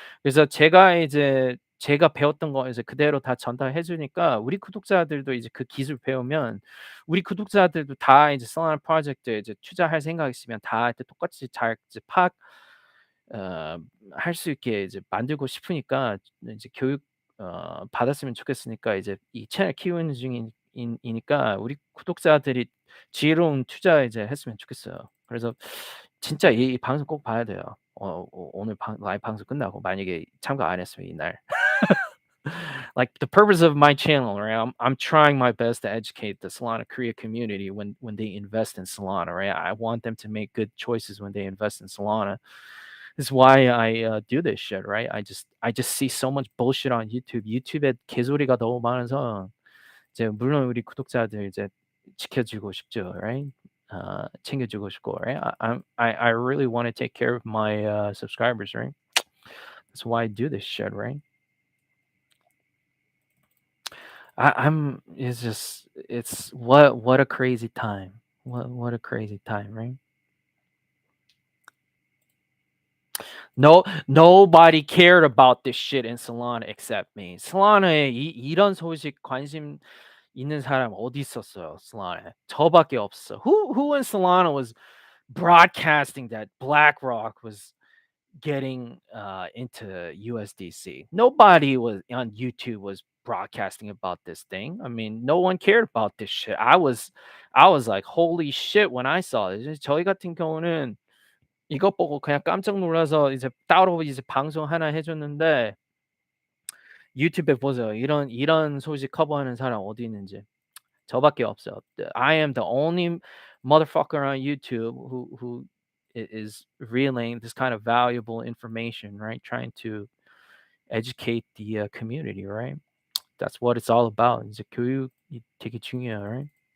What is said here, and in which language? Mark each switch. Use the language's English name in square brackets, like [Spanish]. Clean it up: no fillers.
[Korean] 그래서 제가 배웠던 거 이제 그대로 다 전달해 주니까 우리 구독자들도 이제 그 기술 배우면 우리 구독자들도 다 이제 솔라나 프로젝트에 이제 투자할 생각 있으면 다 이제 똑같이 잘 이제 어 할 수 있게 이제 만들고 싶으니까 이제 교육 받았으면 좋겠으니까 이제 이 채널 키우는 중인 이니까 우리 구독자들이 지혜로운 투자 이제 했으면 좋겠어요. 그래서 진짜 이 방송 꼭 봐야 돼요. 오늘 라이브 방송 끝나고 만약에 참가 안 했으면 이날. [English] Like the purpose of my channel, right? I'm trying my best to educate the Solana Korea community when they invest in Solana, right? I want them to make good choices when they invest in Solana. This is why I do this shit, right? I just see so much bullshit on YouTube. [Korean] YouTube에 개소리가 너무 많아서 이제 물론 우리 구독자들 이제 지켜주고 싶죠, right? 챙겨주고 싶고, right? [English] I really want to take care of my subscribers, right? That's why I do this shit, right? It's just it's what a crazy time. What a crazy time, right? Nobody cared about this shit in Solana except me. [Korean] Solana에 이런 소식 관심 있는 사람 어디 있었어요, Solana에? 저밖에 없어. [English] Who in Solana was broadcasting that BlackRock was getting into USDC? Nobody was on YouTube was broadcasting about this thing. I mean, no one cared about this shit. I was like, holy shit when I saw it. [Korean] 저희 같은 경우는 이것 보고 그냥 깜짝 놀라서 이제 따로 이제 방송 하나 해 줬는데 유튜브에 보세요. 이런 소식 커버하는 사람 어디 있는지. 저밖에 없어요. [English] I am the only motherfucker on YouTube is relaying this kind of valuable information, right? Trying to educate the community, right? That's what it's all about. [Korean] 이제 교육이 되게 중요해요, right?